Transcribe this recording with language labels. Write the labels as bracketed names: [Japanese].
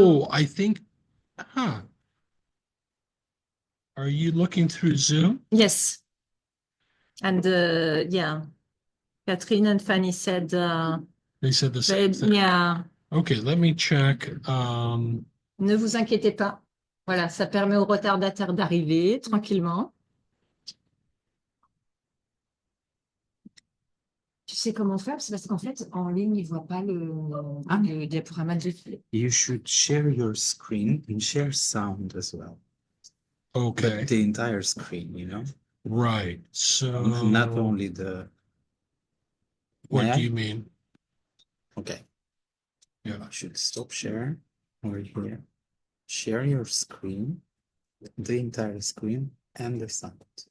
[English] I think, Are you looking through Zoom? Yes. And yeah, Catherine and Fanny said. They said the same thing. Yeah. Okay, let me check. [French] Ne vous inquiétez pas. Voilà, ça permet aux retardataires d'arriver tranquillement. Tu sais comment faire? C'est parce qu'en fait, en ligne, ils ne voient pas le diaporama de défilé. [English] You should share your screen and share sound as well. Okay. But the entire screen, you know? Right. So Not only the. What do you mean? Okay. Yeah. You should stop share over here. Share your screen, the entire screen, and the sound.